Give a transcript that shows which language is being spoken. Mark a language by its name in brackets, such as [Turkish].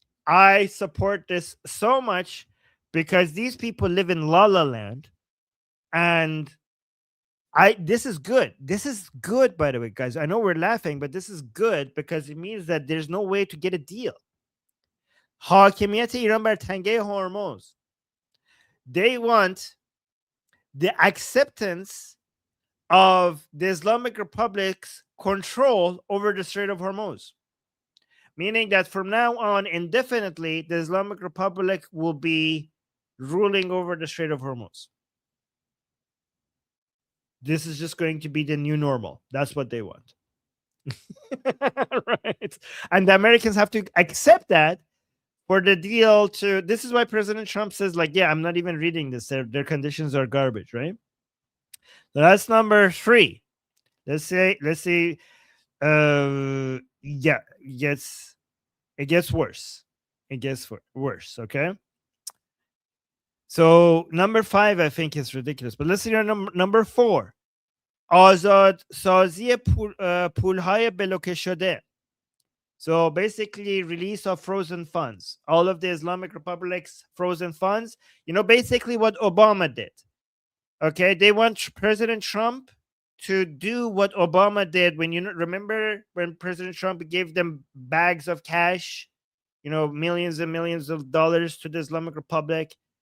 [English] I support this so much because these people live in La La Land, and this is good. This is good, by the way, guys. I know we're laughing, but this is good because it means that there's no way to get a deal. [Persian] حاکمیت ایران بر تنگه هرمز. [English] They want the acceptance of the Islamic Republic's control over the Strait of Hormuz. Meaning that from now on, indefinitely, the Islamic Republic will be ruling over the Strait of Hormuz. This is just going to be the new normal. That's what they want. Right? And the Americans have to accept that for the deal to... This is why President Trump says, like, yeah, I'm not even reading this. Their conditions are garbage, right? So that's number 3. Let's see. Yeah, it gets worse. It gets worse, okay? So number 5, I think, is ridiculous. But let's see number 4. [Persian] آزاد سازی پولهای بلوکه شده. [English] So basically, release of frozen funds. All of the Islamic Republic's frozen funds. You know, basically what Obama did. Okay, they want President Trump to do what Obama did when, remember when President Trump gave them bags of cash, millions and millions of dollars to the Islamic Republic.